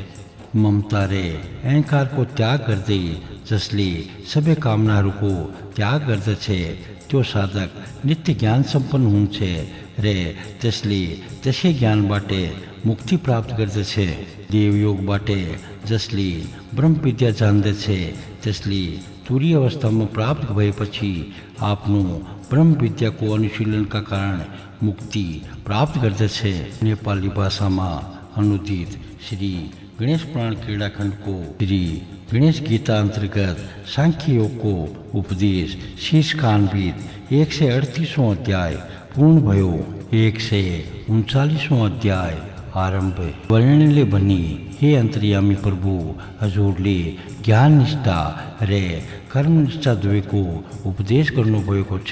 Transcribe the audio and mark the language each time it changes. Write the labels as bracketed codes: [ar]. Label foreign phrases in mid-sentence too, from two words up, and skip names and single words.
[ne] ममता र अहङ्कारको त्याग गर्दै जसले सबै कामनाहरूको त्याग गर्दछ त्यो साधक नित्य ज्ञान सम्पन्न हुन्छ र त्यसले त्यसै ज्ञानबाट मुक्ति प्राप्त गर्दछ. देवयोगबाट जसले ब्रह्म विद्या जान्दछ त्यसले तुरीय अवस्थामा प्राप्त भएपछि आफ्नो ब्रह्म विद्याको अनुशीलनका कारण मुक्ति प्राप्त गर्दछ. नेपाली भाषामा अनुदित श्री गणेश पुराण क्रीडाखण्डको श्री गणेश गीता अन्तर्गत सांख्य योगको उपदेश शीर्षकान्वित 138वां अध्याय पूर्ण भयो. 139वां अध्याय आरम्भ. वर्णनले भनी हे अन्तर्यामी प्रभु हजुरले ज्ञान निष्ठा र कर्म निष्ठा दुवैको उपदेश गर्नुभएको छ.